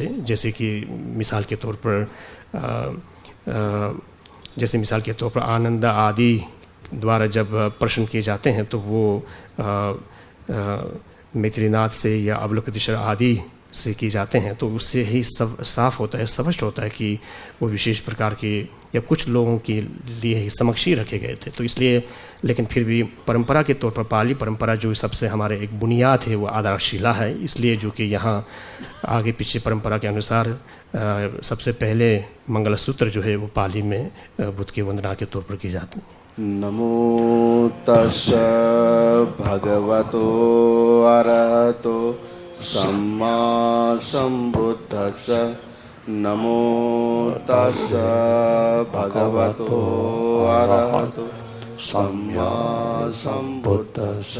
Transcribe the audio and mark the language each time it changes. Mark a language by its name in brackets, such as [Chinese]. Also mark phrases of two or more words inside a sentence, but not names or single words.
[Hindi] जैसे कि मिसाल के तौर पर आनंद आदि द्वारा जब प्रश्न किए जाते हैं, तो वो मैत्रीनाथ से या अवलोकितेश्वर आदि से किए जाते हैं, तो उससे ही सब साफ होता है, स्पष्ट होता है कि वो विशेष प्रकार के या कुछ लोगों के लिए ही समक्ष ही रखे गए थे। तो इसलिए, लेकिन फिर भी परंपरा के तौर पर पाली परंपरा जो सबसे हमारे एक बुनियाद है, वो आधारशिला है। इसलिए जो कि यहाँ आगे पीछे परंपरा के अनुसार सबसे पहले मंगलसूत्र जो है वो पाली में बुद्ध की वंदना के तौर पर की जाती है। [Pali] नमो तस्स भगवतो अरहतो सम्मा सम्बुद्धस्स। नमो तस्स भगवतो अरहतो सम्मा सम्बुद्धस्स।